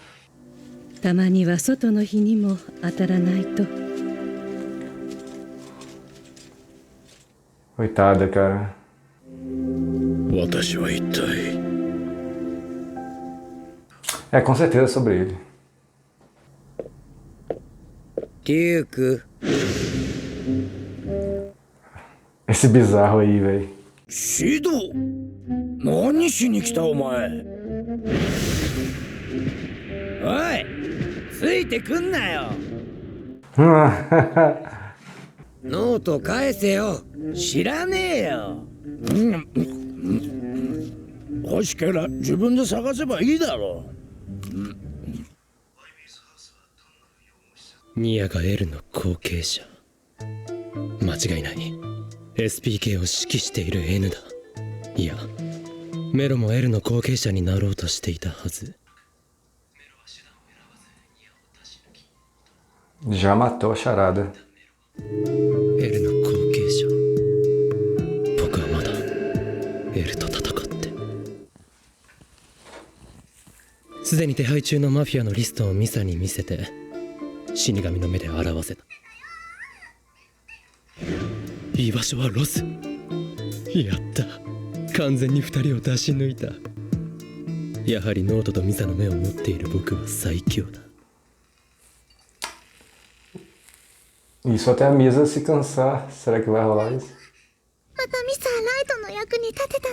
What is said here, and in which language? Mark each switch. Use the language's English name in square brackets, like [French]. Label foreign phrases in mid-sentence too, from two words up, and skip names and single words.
[Portuguese] Coitada, cara. Com certeza sobre ele. Ryuko. Esse bizarro aí, velho. Shido! [Japanese] 何しに来たお前? Oi! ついてくんなよ！ノート返せよ! 知らねえよ! 欲しけりゃ自分で探せばいいだろう。ニアが L の後継者。間違いない。SPK を指揮している N だ。いや、メロも L の後継者になろうとしていたはず。 [Portuguese] Já matou a charada. [Japanese] L の後継者。僕はまだ L と戦って。すでに手配中のマフィアのリストをミサに見せて、死神の目で表せた。居場所はロス。やった。完全に二人を出し抜いた。やはりノートとミサの目を持っている僕は最強だ。 [Portuguese] Isso até a Misa se cansar. Será que vai rolar isso? [Japanese] またミサライトの役に立てたね。